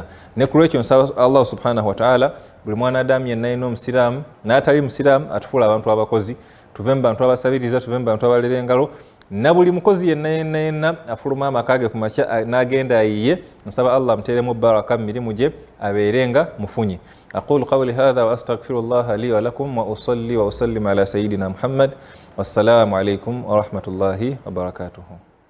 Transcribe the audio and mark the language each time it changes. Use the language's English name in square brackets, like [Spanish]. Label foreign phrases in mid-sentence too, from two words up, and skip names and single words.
[Ganda] Ne ku lwekyo nsaba [Arabic] الله سبحانه وتعالى [Ganda] buli mwanadamu yenna alina Omusiraamu n'atali Musiraamu atufuula abantu abakozi, tuve mu bantu abasabiriza, tuve mu bantu abalera engalo, na buli mukozi yenna afuluma amaka ge ku makya n'agenda ayiye, nsaba Allah amuteeremu baraka mu mirimu gye abeere nga mufunyi. [Arabic] أقول قولي هذا وأستغفر الله لي ولكم وأصلي وأسلم على سيدنا محمد. والسلام عليكم ورحمة الله وبركاته.